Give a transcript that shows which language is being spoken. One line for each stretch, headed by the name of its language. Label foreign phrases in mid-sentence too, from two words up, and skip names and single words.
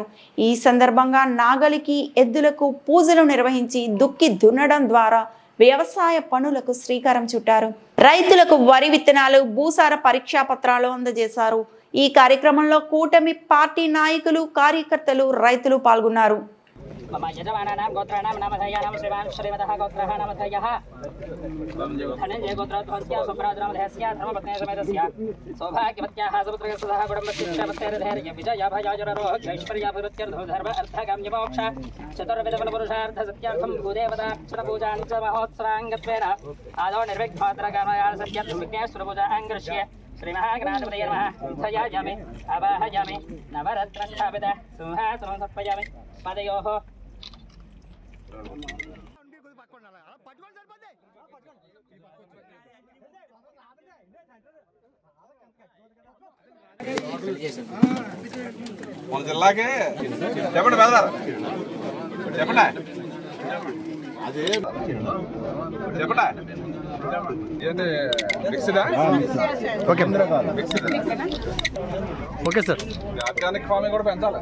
Telugu: ఈ సందర్భంగా నాగలికి, ఎద్దులకు పూజలు నిర్వహించి దుక్కి దున్నడం ద్వారా వ్యవసాయ పనులకు శ్రీకారం చుట్టారు. రైతులకు వరి విత్తనాలు, భూసార పరీక్షా పత్రాలు అందజేశారు. ఈ కార్యక్రమంలో కూటమి పార్టీ నాయకులు, కార్యకర్తలు, రైతులు పాల్గొన్నారు.
Sanskrit: मम यजमानानां गोत्राणां नामधेयानां श्रीमान् श्रीमतः गोत्रः नामधेयः धनञ्जय गोत्रोद्भवस्य सुप्राद्रामधेयस्य धर्मपत्नीसमेतस्य सौभाग्यवत्याः समुद्रगस्सः कुटुम्बस्य विजयाभयाजरोग्यैश्वर्याभिवृद्ध्यर्थो धर्म अर्थकाम्यमोक्ष चतुर्विधफलपुरुषार्थ सत्यर्थं पूदेवता महोत्सवाङ्गत्वेन आदौ निर्विघ्नोत्तरकामया सत्यर्थं विघ्नेश्वरपूजाङ्गृह्य श्रीमहागणाधिपतये नमः ध्यायामि आवाहयामि नवरत्नस्थापित सिंहासनं स्थापयामि पादयोः
Telugu: మన జిల్లాకి చెప్పండి బెదర్ చెప్పండి అదే చెప్పండి ఏంటి మిక్స్డా
English: okay okay sir organic farming
Telugu: కూడా పెంచాలి.